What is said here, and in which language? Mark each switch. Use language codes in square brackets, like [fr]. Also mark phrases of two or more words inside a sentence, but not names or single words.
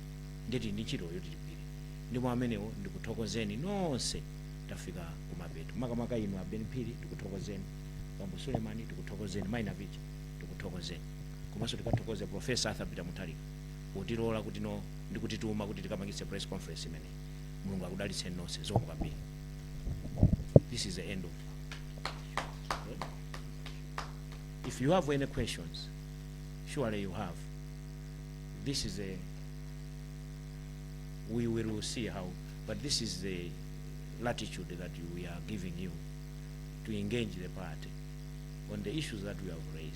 [ny] Nditi ndi ntchito yoti tigwire. Ndipo amenewo ndikuthokozeni nonse tafika kumapeto. Makamaka inu abeni phiri tikuthokozeni, Bambo Sulemani tikuthokozeni, Maina Vicha tikuthokozeni. Komanso tikathokoze Professor Arthur Peter Mutharika kutilola kuti no ndikutituma kuti tikamangise press conference imene. Mulungu akudalitseni nonse zikomo kwambiri. [en] This is the end of. If you have any questions, surely you have. This is we will see how, but this is the latitude that we are giving you to engage the party on the issues that we have raised.